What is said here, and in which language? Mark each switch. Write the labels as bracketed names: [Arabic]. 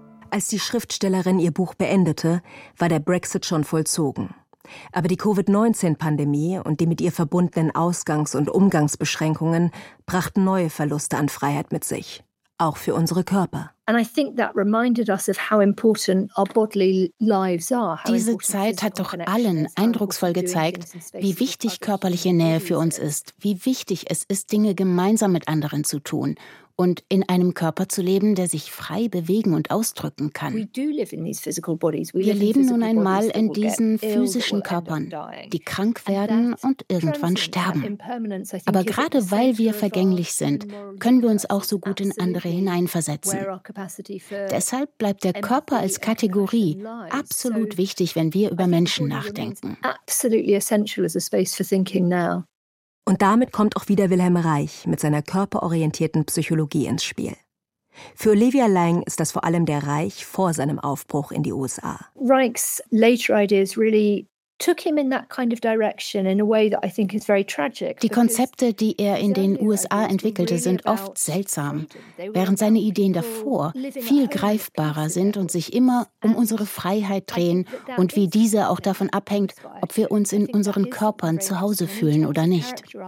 [German] Als die Schriftstellerin ihr Buch beendete, war der Brexit schon vollzogen. Aber die Covid-19-Pandemie und die mit ihr verbundenen Ausgangs- und Umgangsbeschränkungen brachten neue Verluste an Freiheit mit sich, auch für unsere Körper. [English] And I think that reminded us of how important our bodily lives are. [German] Diese Zeit hat doch allen eindrucksvoll gezeigt, wie wichtig körperliche Nähe für uns ist, wie wichtig es ist, Dinge gemeinsam mit anderen zu tun und in einem Körper zu leben, der sich frei bewegen und ausdrücken kann. Wir leben nun einmal in diesen physischen Körpern, die krank werden und irgendwann sterben. Aber gerade weil wir vergänglich sind, können wir uns auch so gut in andere hineinversetzen. Deshalb bleibt der Körper als Kategorie absolut wichtig, wenn wir über Menschen nachdenken. Und damit kommt auch wieder Wilhelm Reich mit seiner körperorientierten Psychologie ins Spiel. Für Olivia Lang ist das vor allem der Reich vor seinem Aufbruch in die USA. [English] Reichs later ideas really took him in that kind of direction in a way that I think is very tragic. [German] Die Konzepte, die er in den USA entwickelte, sind oft seltsam, während seine Ideen davor viel greifbarer sind und sich immer um unsere Freiheit drehen und wie diese auch davon abhängt, ob wir uns in unseren Körpern zu Hause fühlen oder nicht.